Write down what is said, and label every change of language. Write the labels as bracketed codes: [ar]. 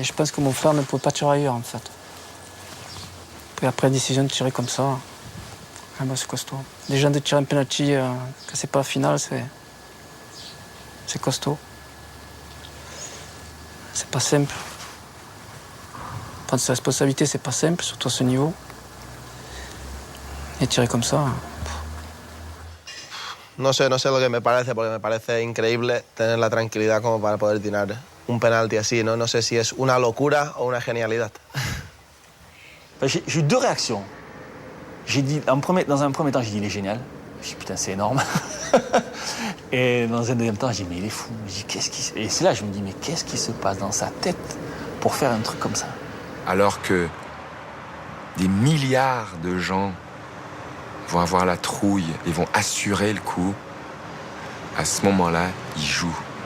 [fr] Et je pense que mon frère ne pouvait pas tirer ailleurs en fait. Puis après la décision de tirer comme ça, c'est costaud. Déjà de tirer un penalty que c'est pas la finale, c'est costaud. C'est pas simple. Prendre ses responsabilités, c'est pas simple, surtout à ce niveau. Et tirer comme ça. [es] No sé lo que me parece, porque me parece increíble tener la tranquilidad como para poder tirar un penalti así, ¿no? No sé si es una locura o una genialidad. [fr] J'ai eu deux réactions. J'ai dit, dans un premier temps, j'ai dit, il est génial. J'ai dit, putain, c'est énorme. Et dans un deuxième temps, j'ai dit, mais il est fou. Et c'est là que je me dis, mais qu'est-ce qui se passe dans sa tête pour faire un truc comme ça? Alors que des milliards de gens vont avoir la trouille et vont assurer le coup, à ce moment-là, il joue.